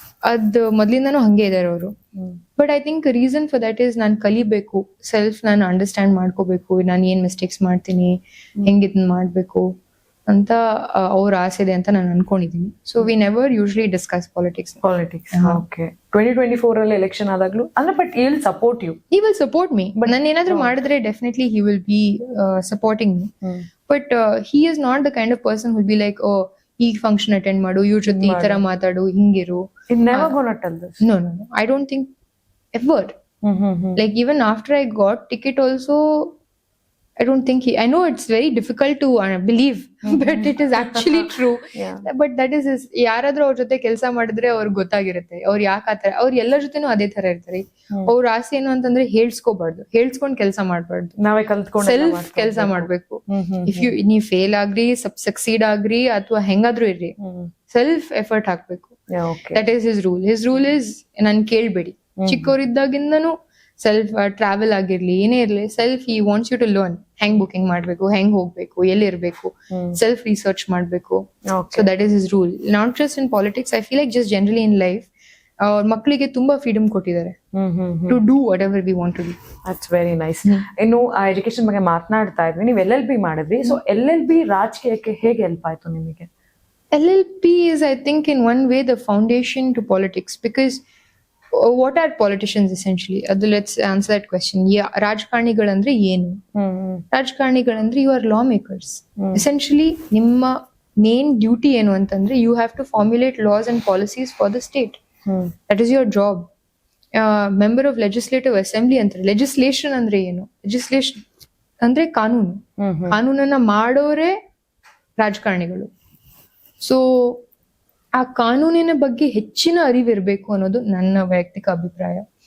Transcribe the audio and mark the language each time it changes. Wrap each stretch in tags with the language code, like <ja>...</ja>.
<kn>ಅದ್ ಮೊದ್ಲಿಂದಾನು ಹಂಗೆ ಇದಾರೆ ಅವರು.</kn> <en>but I think reason for that is</en> <kn>ನಾನು ಕಲಿಬೇಕು, ಸೆಲ್ಫ್ ನಾನು ಅಂಡರ್ಸ್ಟ್ಯಾಂಡ್ ಮಾಡ್ಕೋಬೇಕು, ನಾನು ಏನ್ ಮಿಸ್ಟೇಕ್ಸ್ ಮಾಡ್ತೀನಿ, ಹೆಂಗ್ ಇದನ್ನ ಮಾಡ್ಬೇಕು ಅಂತ ಅವ್ರ ಆಸೆ ಇದೆ ಅಂತ ನಾನು ಅನ್ಕೊಂಡಿದೀನಿ.</kn> <en>So we never usually discuss politics. Okay.</en> <kn>2024 ಅಲ್ಲಿ ಎಲೆಕ್ಷನ್ ಆದಾಗ್ಲೂ ಅಂದ್ರೆ, but</kn> <en>he will support you. He will support me, but</en> <kn>ನಾನು ಏನಾದ್ರೂ ಮಾಡಿದ್ರೆ definitely</kn> <en>he will be supporting me. But he is not the kind of person who will be like, oh,</en> <kn>ಈ function attend ಮಾಡು, ಇವ್ರ ಜೊತೆ ಈ ತರ ಮಾತಾಡು, ಹಿಂಗಿರು.</kn> <en>He's never gonna tell this. No, I don't think ever. Like even after I got ticket also, I don't think I know it's very difficult to believe, but it is actually true. But that is</en> <kn>ಯಾರಾದ್ರೂ ಅವ್ರ ಜೊತೆ ಕೆಲಸ ಮಾಡಿದ್ರೆ ಅವ್ರಿಗೆ ಗೊತ್ತಾಗಿರುತ್ತೆ ಅವ್ರು ಯಾಕೆ ಆತರ. ಅವ್ರು ಎಲ್ಲರ ಜೊತೆನೂ ಅದೇ ತರ ಇರ್ತಾರೆ. ಅವ್ರ ಆಸೆ ಏನು ಅಂತಂದ್ರೆ ಹೇಳ್ಸ್ಕೊಬಾರ್ದು, ಹೇಳ್ಸ್ಕೊಂಡ್ ಕೆಲಸ ಮಾಡ್ಬಾರ್ದು, ನಾವೇ ಕಲ್ತ್ಕೊಂಡು ಸೆಲ್ಫ್ ಕೆಲಸ ಮಾಡ್ಬೇಕು. ಇಫ್ ನೀವ್ ಫೇಲ್ ಆಗ್ರಿ, ಸಕ್ಸೀಡ್ ಆಗ್ರಿ, ಅಥವಾ ಹೆಂಗಾದ್ರೂ ಇರ್ರಿ, ಸೆಲ್ಫ್ ಎಫರ್ಟ್ ಹಾಕ್ಬೇಕು.</kn> <en>That is his rule. His rule is</en> <kn>ನನ್ ಕೇಳ್ಬೇಡಿ. ಚಿಕ್ಕವರಿದ್ದಾಗಿಂದನು ಸೆಲ್ಫ್ ಟ್ರಾವೆಲ್ ಆಗಿರ್ಲಿ, ಏನೇ ಇರ್ಲಿ, ಸೆಲ್ಫ್</kn> <en>ಈ wants you to learn</en> <kn>ಹೆಂಗ್ ಬುಕಿಂಗ್ ಮಾಡ್ಬೇಕು, ಹೆಂಗ್ ಹೋಗ್ಬೇಕು, ಎಲ್ಲಿ ಇರ್ಬೇಕು, ಸೆಲ್ಫ್ ರಿಸರ್ಚ್ ಮಾಡ್ಬೇಕು.</kn> <en>So that is his rule. Not just in politics, I feel like just generally in life</en> <kn>ಅವ್ರ ಮಕ್ಕಳಿಗೆ ತುಂಬಾ ಫ್ರೀಡಮ್ ಕೊಟ್ಟಿದ್ದಾರೆ</kn> <en>To do whatever we want to do. That's very nice.</en> <kn>ಇನ್ನು ಎಜುಕೇಶನ್ ಬಗ್ಗೆ ಮಾತನಾಡ್ತಾ ಇದ್ವಿ, ನೀವು LLB ಮಾಡಿದ್ರಿ. ಸೊ LLB ರಾಜಕೀಯಕ್ಕೆ ಹೇಗೆ ಹೆಲ್ಪ್ ಆಯ್ತು ನಿಮಗೆ?</kn> <en>LLB is, I think, in one way the foundation to politics, because what are politicians essentially? Let's answer that question.</en> <kn>Yeah, ರಾಜಕಾರಣಿಗಳಂದ್ರೆ ಏನು?</kn> <en>ರಾಜಕಾರಣಿಗಳಂದ್ರೆ you are lawmakers. Essentially</en> <kn>ನಿಮ್ಮ main duty ಏನು ಅಂತಂದ್ರೆ,</kn> <en>you have to formulate laws and policies for the state. That is your job. Member of legislative assembly ಅಂತಾರೆ.</en> <kn>legislation ಅಂದ್ರೆ ಏನು? legislation ಅಂದ್ರೆ ಕಾನೂನು. ಕಾನೂನನ್ನ ಮಾಡೋರೇ ರಾಜಕಾರಣಿಗಳು. ಸೊ ಆ ಕಾನೂನಿನ ಬಗ್ಗೆ ಹೆಚ್ಚಿನ ಅರಿವಿರ್ಬೇಕು ಅನ್ನೋದು ನನ್ನ ವೈಯಕ್ತಿಕ ಅಭಿಪ್ರಾಯ.</kn>